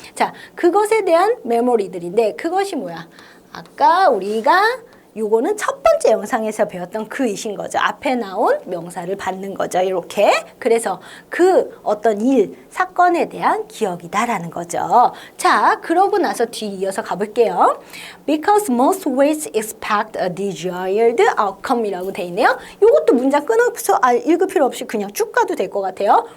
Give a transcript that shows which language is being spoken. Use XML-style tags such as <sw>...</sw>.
<ko>자, 그것에 대한 메모리들인데 그것이 뭐야? 아까 우리가 요거는 첫 번째 영상에서 배웠던 그 이신 거죠. 앞에 나온 명사를 받는 거죠. 이렇게. 그래서 그 어떤 일, 사건에 대한 기억이다라는 거죠. 자, 그러고 나서 뒤 이어서 가볼게요.</ko> <en>Because most ways expect a desired outcome이라고</en> <ko>돼 있네요. 요것도 문장 끊어서 읽을 필요 없이 그냥 쭉 가도 될 것 같아요.</ko>